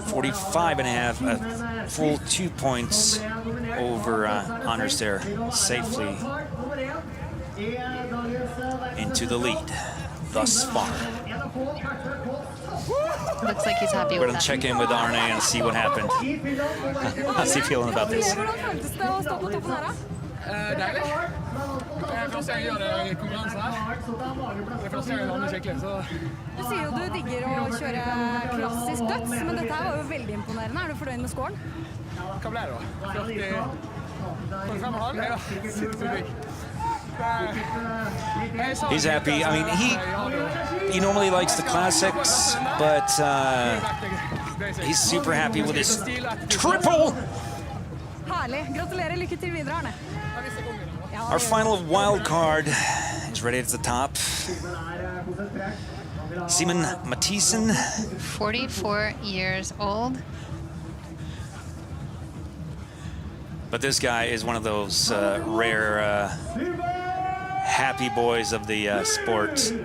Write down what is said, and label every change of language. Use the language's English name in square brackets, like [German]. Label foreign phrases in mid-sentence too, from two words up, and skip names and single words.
[English] 45 and a half, a full 2 points over Anders there, safely into the lead. thus far. Looks like he's happy We're with gonna that. check in with Arne and see what happened. How's he feeling about this? [Norwegian] Hvordan føltes det å stå på toppen her, da? Deilig. Det er første gang jeg gjør det i konkurransen her. Det er første gang jeg lander skikkelig, så... Du sier jo du digger å kjøre klassisk døds, men dette her var jo veldig imponerende. Er du fornøyd med scoren? Hva ble det da? 45,5? Ja, sitter forbi. [English] He's happy. I mean, he normally likes the classics, but he's super happy with his triple. [Norwegian] Herlig. Gratulerer. Lykke til videre, Arne. [English] Our final wild card is ready at the top. Simen Mathisen. 44 years old. But this guy is one of those rare happy boys of the sport.